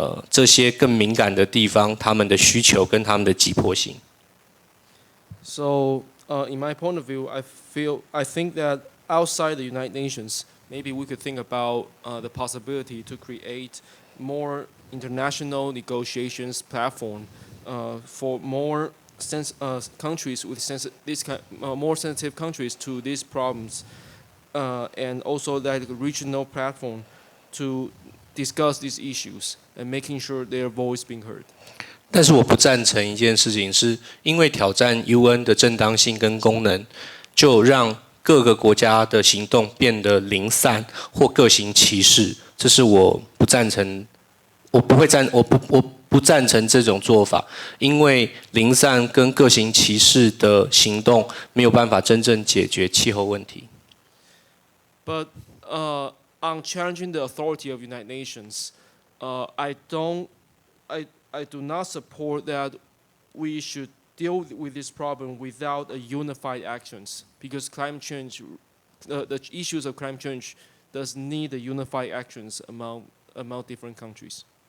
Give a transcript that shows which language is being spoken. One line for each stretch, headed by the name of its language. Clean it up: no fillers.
Chinese: 这些更敏感的地方，他们的需求跟他们的急迫性。
English: So, in my point of view, I think that outside the United Nations, maybe we could think about the possibility to create more international negotiations platform for more countries with more sensitive countries to these problems, and also like a regional platform to discuss these issues and making sure their voice being heard.
Chinese: 但是我不赞成一件事情，是因为挑战 UN 的正当性跟功能，就让各个国家的行动变得零散或各行其事，这是我不赞成，我不赞成这种做法，因为零散跟各行其事的行动没有办法真正解决气候问题。
English: But on challenging the authority of United Nations, I do not support that we should deal with this problem without a unified actions, because climate change, the issues of climate change does need a unified actions among different countries.